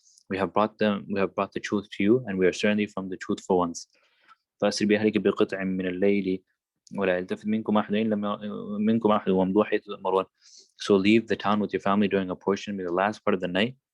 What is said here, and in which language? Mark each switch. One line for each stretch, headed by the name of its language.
English: We have brought the truth to you, and we are certainly from the truthful ones.
Arabic: فأسر بأهلك بقطع من الليل ولا يلتفت منكم أحد وامضوا حيث تؤمرون.
English: So leave the town with your family during a portion of the last part of the night.